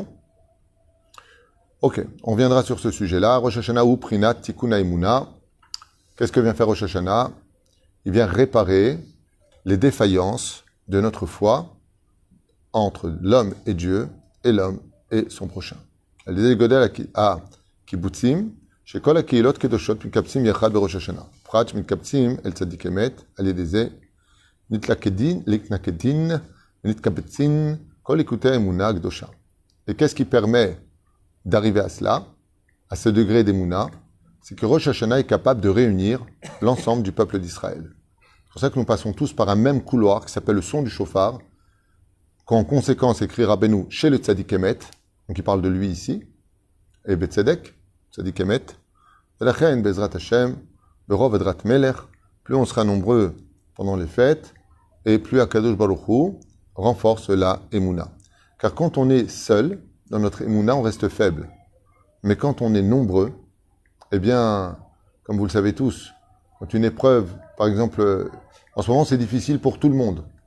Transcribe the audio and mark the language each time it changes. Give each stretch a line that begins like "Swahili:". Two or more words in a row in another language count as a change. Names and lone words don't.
French: Ok, on viendra sur ce sujet-là. Rosh Hashanah ou
Hebrew: בחינת תיקון האמונה.
French: Qu'est-ce que vient faire Rosh Hashanah? Il vient réparer les défaillances de notre foi entre l'homme et Dieu et l'homme et son prochain.
Hebrew: על-ידי גודל הקיבוצים, שכל הקהילות קדושות מתקבצים יחד בראש השנה. פרט שמתקבצים אל צדיק אמת, על ידי זה נתלכדין ונתקבצין כל ליקוטי האמונה הקדושה.
French: Et qu'est-ce qui permet d'arriver à cela, à ce degré d'émouna? C'est que Rosh Hashanah est capable de réunir l'ensemble du peuple d'Israël. C'est pour ça que nous passons tous par un même couloir qui s'appelle le son du shofar, qu'en conséquence écrit Rabbeinu chez le
Hebrew: צדיק אמת,
French: donc il parle de lui ici, et
Hebrew: בצדק, צדיק אמת, ולכן בעזרת השם, ברוב הדרת מלך,
French: plus on sera nombreux pendant les fêtes, et plus
Hebrew: הקדוש ברוך הוא
French: renforce la Emouna. Car quand on est seul, dans notre Emouna, on reste faible. Mais quand on est nombreux, eh bien, comme vous le savez tous, quand une épreuve, par exemple, en ce moment c'est difficile pour tout le monde.